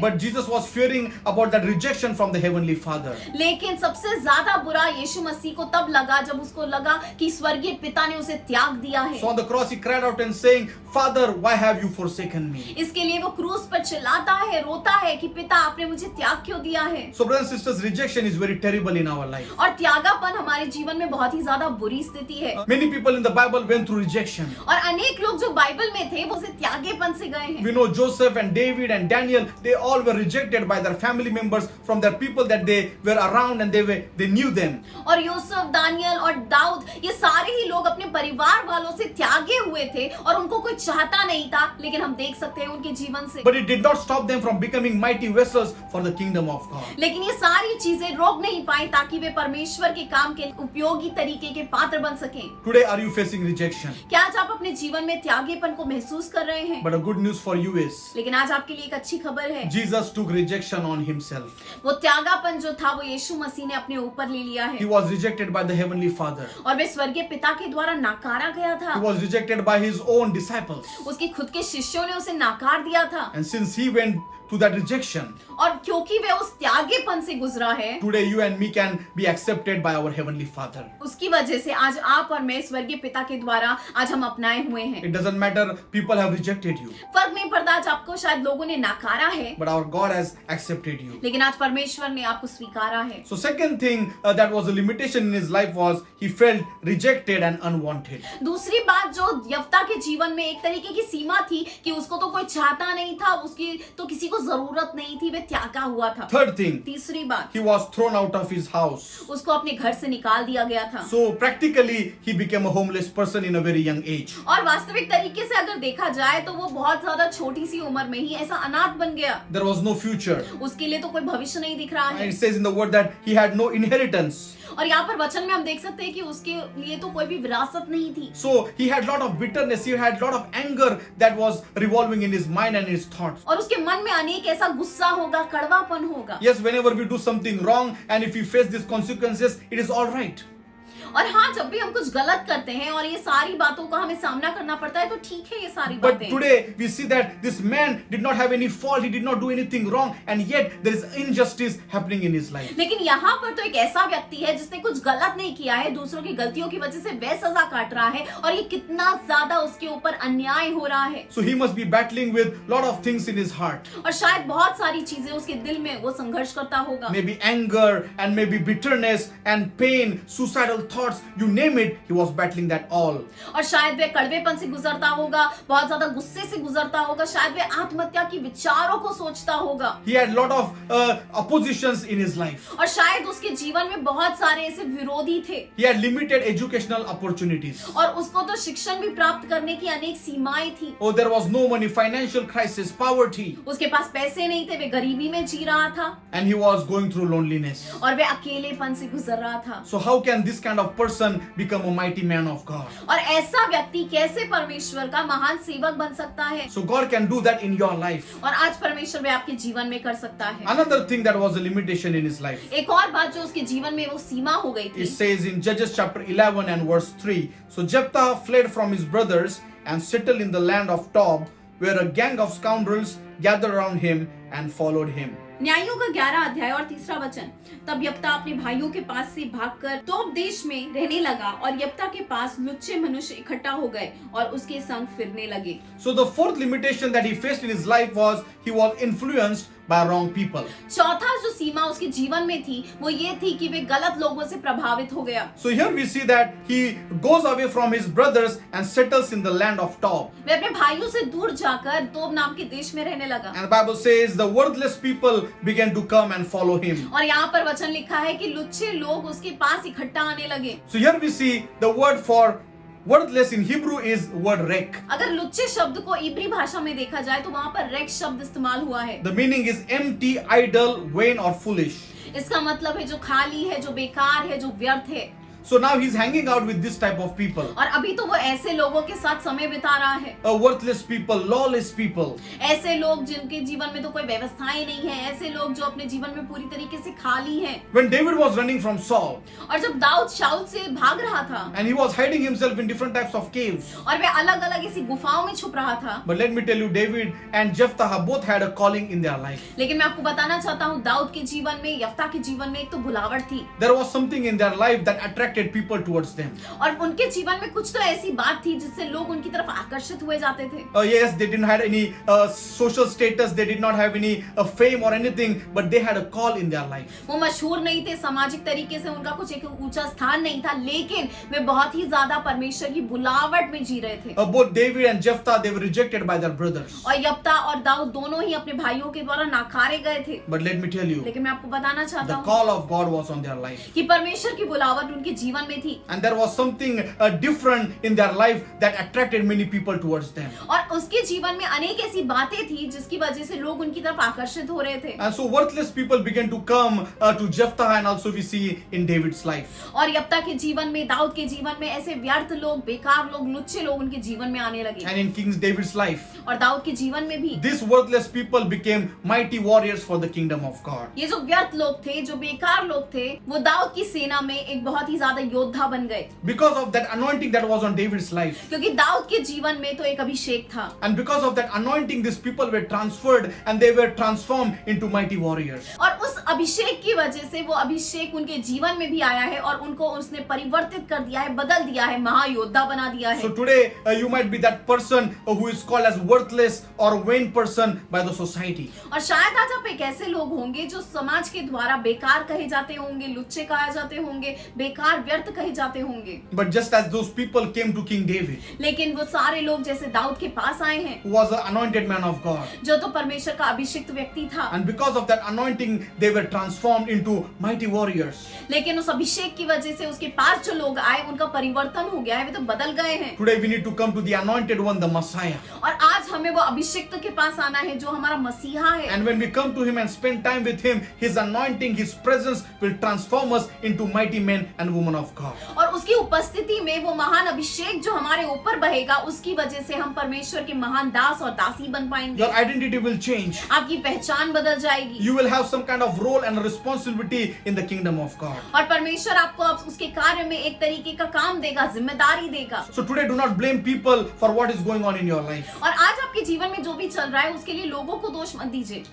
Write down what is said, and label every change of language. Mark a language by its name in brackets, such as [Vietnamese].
[English] But Jesus was fearing about that rejection from the Heavenly Father. [Hindi] लेकिन सबसे ज्यादा बुरा यीशु मसीह को तब लगा जब उसको लगा कि स्वर्गीय पिता ने उसे त्याग दिया है। [English] So on the cross he cried out and saying, Father, why have you forsaken me? [Hindi] इसके लिए वो क्रूस पर चिल्लाता है, रोता है कि पिता आपने मुझे त्याग क्यों दिया है। [English] So brothers and sisters, rejection is very terrible in our life. [Hindi] और त्यागापन हमारे जीवन में बहुत ही ज्यादा बुरी स्थिति है। [English] Many people in the Bible went through rejection. [Hindi] और अनेक लोग जो बाइबल में थे वो उसे त्यागेपन से गए हैं। [English] We know Joseph and David and Daniel, they all were rejected by their family members from their people that they were around and they knew them. [Hindi] और यूसुफ, दानियल और दाऊद, ये सारे ही लोग अपने परिवार वालों से त्यागे हुए थे और उनको कोई चाहता नहीं था, लेकिन हम देख सकते हैं उनके जीवन से। [English] But it did not stop them from becoming mighty vessels for the kingdom of God. [Hindi] लेकिन ये सारी चीजें रोक नहीं पाई ताकि वे परमेश्वर के काम के उपयोगी तरीके के पात्र बन सकें। [English] Today are you facing rejection? [Hindi] क्या आज आप अपने जीवन में त्यागेपन को महसूस कर रहे हैं? [English] But a good news for you is [Hindi] लेकिन आज आपके लिए एक अच्छी खबर है, [English] Jesus took rejection on himself. [Hindi] वो त्यागापन जो था वो यीशु मसीह ने अपने ऊपर ले लिया [English] He [Hindi] है [English] was rejected by the heavenly Father. [Hindi] और वे स्वर्गीय पिता के द्वारा नकारा गया था। [English] He was rejected by his own disciples. [Hindi] उसके खुद के शिष्यों ने उसे नकार दिया था [English] And since he went to that rejection, [Hindi] और क्योंकि वे उस त्यागेपन से गुजरा है, [English] today you and me can be accepted by our heavenly Father. [Hindi] उसकी वजह से आज आप और मैं स्वर्गीय पिता के द्वारा आज हम अपनाए हुए हैं। [English] It doesn't matter people have rejected you, [Hindi] फर्क नहीं पड़ता आज आपको शायद लोगों ने नकारा है, [English] but our God has accepted you. [Hindi] लेकिन आज परमेश्वर ने आपको स्वीकारा है। [English] So second thing that was a limitation in his life was he felt rejected and unwanted. [Hindi] दूसरी बात जो यफ्ता के जीवन में एक तरीके की सीमा थी कि उसको तो कोई चाहता नहीं था, उसकी तो किसी को जरूरत नहीं थी, वे त्यागा हुआ था। [English] Third thing, [Hindi] तीसरी बात, [English] he was thrown out of his house. [Hindi] उसको अपने घर से निकाल दिया गया था। [English] So practically he became a homeless person in a very young age. [Hindi] और वास्तविक तरीके से अगर देखा जाए तो वो बहुत ज्यादा छोटी सी उम्र में ही ऐसा अनाथ बन गया। [English] There was no future. [Hindi] उसके लिए तो कोई भविष्य नहीं दिख रहा [English] And [Hindi] है। [English] it says in the word that he had no inheritance. [Hindi] और यहाँ पर वचन में हम देख सकते हैं कि उसके लिए तो कोई भी विरासत नहीं थी। [English] So he had lot of bitterness, he had lot of anger that was revolving in his mind and his thoughts. [Hindi] और उसके मन में अनेक ऐसा गुस्सा होगा, कड़वापन होगा। [English] Yes, whenever we do something wrong and if we face these consequences, it is all right. [Hindi] और हाँ, जब भी हम कुछ गलत करते हैं और ये सारी बातों का हमें सामना करना पड़ता है तो ठीक है ये सारी [English] But [Hindi] बातें। [English] today we see that this man did not have any fault, he did not do anything wrong, and yet there is injustice happening in his life. [Hindi] लेकिन यहाँ पर तो एक ऐसा व्यक्ति है जिसने कुछ गलत नहीं किया है, दूसरों की गलतियों की वजह से वह सजा काट रहा है और ये कितना ज्यादा उसके ऊपर अन्याय हो रहा है। [English] So he must be battling with lot of things in his heart. [Hindi] और शायद बहुत सारी चीजें उसके दिल में वो संघर्ष करता होगा। [English] Maybe anger and maybe bitterness and pain, suicidal thoughts, you name it, he was battling that all. [Hindi] और शायद वह कड़वेपन से गुजरता होगा, बहुत ज्यादा गुस्से से गुजरता होगा, शायद वह आत्महत्या की विचारों को सोचता होगा। [English] He had lot of oppositions in his life. [Hindi] और शायद उसके जीवन में बहुत सारे ऐसे विरोधी थे [English] He had limited educational opportunities. [Hindi] और उसको तो शिक्षण भी प्राप्त करने की अनेक सीमाएं थी। [English] Oh, there was no money, financial crisis, poverty, [Hindi] उसके पास पैसे नहीं थे, वे गरीबी में जी रहा था [English] and he was going through loneliness. [Hindi] और वे अकेलेपन से गुजर रहा था। [English] So how can this kind of person become a mighty man of God? [Hindi] और ऐसा व्यक्ति कैसे परमेश्वर का महान सेवक बन सकता है? [English] So God can do that in your life. [Hindi] और आज परमेश्वर वे आपके जीवन में कर सकता है। [English] Another thing that was a limitation in his life. [Hindi] एक और बात जो उसके जीवन में वो सीमा हो गई थी, [English] It says in Judges chapter 11 and verse 3. So Jephthah fled from his brothers and settled in the land of Tob, where a gang of scoundrels gathered around him and followed him. [Hindi] न्यायों का 11 अध्याय और 3 वचन। तब यप्ता अपने भाइयों के पास से भागकर तोब देश में रहने लगा और यप्ता के पास लुच्चे मनुष्य इकट्ठा हो गए और उसके संग फिरने लगे। [English] So the fourth limitation that he faced in his life was he was influenced by wrong people. [Hindi] चौथा जो सीमा उसके जीवन में थी वो ये थी कि वे गलत लोगों से प्रभावित हो गया। [English] So here we see that he goes away from his brothers and settles in the land of Tob. [Hindi] वे अपने भाइयों से दूर जाकर तोब नाम के देश में रहने लगा। [English] And the Bible says the worthless people began to come and follow him. [Hindi] और यहाँ पर वचन लिखा है कि लुच्चे लोग उसके पास इकट्ठा आने लगे। [English] So here we see the word for worthless in Hebrew is word rek. [Hindi] अगर लुच्चे शब्द को इब्री भाषा में देखा जाए तो वहाँ पर रेक शब्द इस्तेमाल हुआ है। [English] The meaning is empty, idle, vain or foolish. [Hindi] इसका मतलब है जो खाली है, जो बेकार है, जो व्यर्थ है। [English] So now he's hanging out with this type of people. [Hindi] और अभी तो वो ऐसे लोगों के साथ समय बिता रहा है, [English] Worthless people, lawless people. [Hindi] ऐसे लोग जिनके जीवन में तो कोई व्यवस्थाएं नहीं है, ऐसे लोग जो अपने जीवन में पूरी तरीके से खाली हैं। [English] When David was running from Saul [Hindi] और जब दाऊद शाऊल से भाग रहा था [English] and he was hiding himself in different types of caves. [Hindi] और वे अलग अलग ऐसी गुफाओं में छुप रहा था, [English] But let me tell you, David and Jephthah both had a calling in their life. [Hindi] लेकिन मैं आपको बताना चाहता हूँ दाऊद के जीवन में, यफ्ता के जीवन में एक तो बुलावट थी, [English] There was something in their life that attracted people towards them. [Hindi] और उनके जीवन में कुछ तो ऐसी बात थी जिससे लोग उनकी तरफ आकर्षित हुए जाते थे। [English] Yes, they didn't have any social status, they did not have any fame or anything, but they had a call in their life. [Hindi] वो मशहूर नहीं थे, सामाजिक तरीके से उनका कुछ एक ऊंचा स्थान नहीं था, लेकिन वे बहुत ही ज्यादा परमेश्वर की बुलावट में जी रहे थे। [English] Both David and Jephthah, they were rejected by their brothers. [Hindi] और यफ्ता और दाऊद दोनों ही अपने भाइयों के द्वारा नकारे गए थे। [English] But let me tell you, [Hindi] लेकिन मैं आपको बताना चाहता [English] the [Hindi] हूँ [English] call of God was on their life. [Hindi] कि परमेश्वर की बुलावट उनके जीवन में थी, [English] And there was something different in their life that attracted many people towards them. [Hindi] और उसके जीवन में अनेक ऐसी बातें थी जिसकी वजह से लोग उनकी तरफ आकर्षित हो रहे थे। [English] And so worthless people began to come to Jephthah, and also we see in David's life. [Hindi] और यफ्ता के जीवन में, दाऊद के जीवन में ऐसे व्यर्थ लोग, बेकार लोग, लुच्चे लोग उनके जीवन में आने लगे, [English] And in King David's life, [Hindi] और दाऊद के जीवन में भी [English] these worthless people became mighty warriors for the kingdom of God. [Hindi] ये जो व्यर्थ लोग थे, जो बेकार लोग थे, वो दाऊद की सेना में एक बहुत ही ज्यादा योद्धा बन गए, [English] Because of that anointing that was on David's life. [Hindi] क्योंकि दाऊद के जीवन में तो एक अभिषेक था, [English] And because of that anointing, these people were transferred and they were transformed into mighty warriors. [Hindi] और उस अभिषेक की वजह से वो अभिषेक उनके जीवन में भी आया है और उनको उसने परिवर्तित कर दिया है, बदल दिया है, महायोद्धा बना दिया है। [English] So today you might be that person who is called as worthless or vain person by the society. [Hindi] और शायद आज आप एक ऐसे लोग होंगे जो समाज के द्वारा बेकार कहे जाते होंगे, लुच्चे कहे जाते होंगे, बेकार व्यर्थ कहे जाते होंगे। [English] But just as those people came to King David, [Hindi] लेकिन वो सारे लोग जैसे दाऊद के पास आए हैं, [English] who was an anointed man of God, [Hindi] जो तो परमेश्वर का अभिषिक्त व्यक्ति था, [English] and because of that anointing, they were transformed into mighty warriors. [Hindi] लेकिन उस अभिषेक की वजह से उसके पास जो लोग आए उनका परिवर्तन हो गया है, वे तो बदल गए हैं। [English] Today we need to come to the anointed one, the Messiah. [Hindi] और आज हमें वो अभिषिक्त के पास आना है जो हमारा मसीहा है। [English] And when we come to him and spend time with him, his anointing, his presence will transform us into mighty men and women of God. [Hindi] और उसकी उपस्थिति में वो महान अभिषेक जो हमारे ऊपर बहेगा, उसकी वजह से हम परमेश्वर के महान दास और दासी बन पाएंगे। [English] Your identity will change. [Hindi] आपकी पहचान बदल जाएगी [English] You will have some kind of role and responsibility in the kingdom of God. [Hindi] और परमेश्वर आपको अब उसके कार्य में एक तरीके का काम देगा, जिम्मेदारी देगा। [English] So today do not blame people for what is going on in your life. [Hindi] और आज आपके जीवन में जो भी चल रहा है उसके लिए लोगों को दोष मत दीजिए।